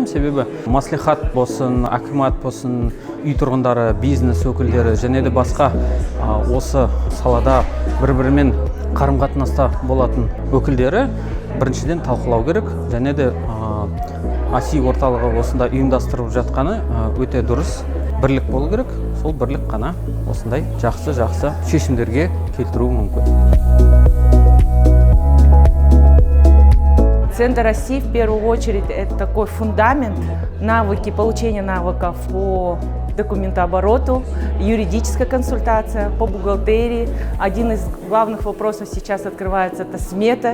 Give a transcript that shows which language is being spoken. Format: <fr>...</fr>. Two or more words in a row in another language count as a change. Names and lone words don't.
<kk>Себебі маслихат болсын, акимат болсын, үй тұрғындары, бизнес өкілдері және де басқа осы салада бір-бірімен қарым-қатынаста болатын өкілдері біріншіден талқылау керек, және де АСИ орталығы осында ұйымдастырып жатқаны өте дұрыс. Бірлік болу керек, сол бірлік қана осындай жақсы шешімдерге келтіруі мүмкін.</kk> <ru>Центр АСИ в первую очередь это такой фундамент, получения навыков по документообороту, юридическая консультация, по бухгалтерии. Один из главных вопросов сейчас открывается — это смета.</ru>